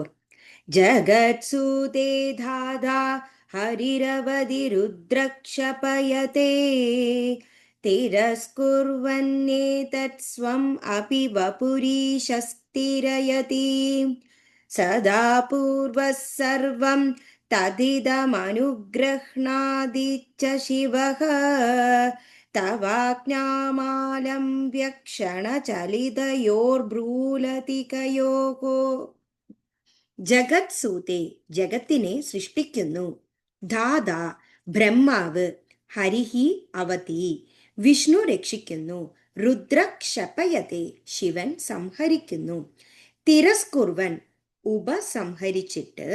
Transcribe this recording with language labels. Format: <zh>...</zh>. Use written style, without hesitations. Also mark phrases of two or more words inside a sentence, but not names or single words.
<sa>जगत्सूते धाधा हरिरवधिरुद्रक्षपयते तिरस्कुर्वन्नेतत् स्वम् अपि वपुरीशस्तिरयति सदा पूर्वः सर्वं तदिदमनुगृह्णादि च शिवः तवाज्ञामालम्ब्य क्षणचलितयोर्भ्रूलतिकयोः। ജഗത് സൂതേ,</sa> <ml>ജഗത്തിനെ സൃഷ്ടിക്കുന്നു. ധാതാ, ബ്രഹ്മാവ്.</ml> <sa>ഹരിഹി, അവതി,</sa> <ml>വിഷ്ണു രക്ഷിക്കുന്നു.</ml> <sa>രുദ്ര ക്ഷപയത്തെ,</sa> <ml>ശിവൻ സംഹരിക്കുന്നു. തിരസ്കുർവൻ, ഉപസംഹരിച്ചിട്ട്.</ml>